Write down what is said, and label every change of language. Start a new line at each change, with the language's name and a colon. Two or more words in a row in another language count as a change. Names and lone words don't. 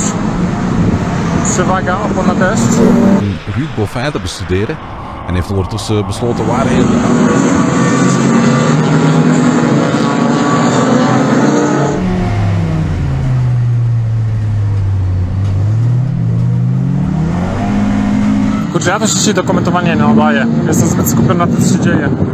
Polish: Przewaga opon na deszcz.
Dutch: Ruud Boffin te bestuderen en heeft ondertussen besloten waarheen.
Polish: Kurczę, ja też dzisiaj do komentowania nie nadaję. Jestem zbyt skupiony na tym, co się dzieje.